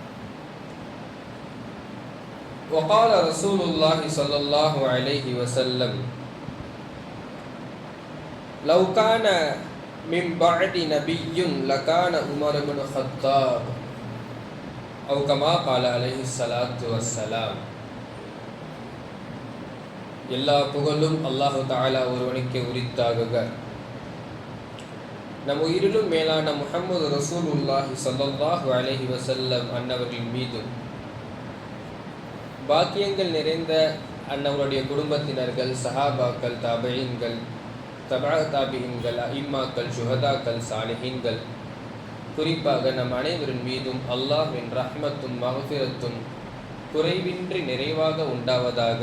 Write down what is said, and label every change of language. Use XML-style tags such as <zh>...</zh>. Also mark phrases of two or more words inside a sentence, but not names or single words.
<ar>وقال رسول الله صلى الله عليه وسلم: لو كان من بعد نبي لكان عمر بن الخطاب، أو كما قال عليه الصلاة والسلام.</ar> <ta>எல்லா புகழும்</ta> <ar>الله تعالى</ar> <ta>ஒருவனுக்கே உரித்தாகுக. நம் உயிரிலும் மேலான</ta> <ar>محمد رسول الله صلى الله عليه وسلم</ar> <ta>அன்னவர்கள் மீதும், பாக்கியங்கள் நிறைந்த அன்னவருடைய குடும்பத்தினர்கள், சஹாபாக்கள், தாபிஈன்கள், தபா தாபிஈன்கள், அஇம்மாக்கள், சுஹதாக்கள், சாலிஹீன்கள், குறிப்பாக நம் அனைவரின் மீதும் அல்லாஹ்வின் ரஹ்மத்தும் மஃபிரத்தும் குறைவின்றி நிறைவாக உண்டாவதாக.</ta>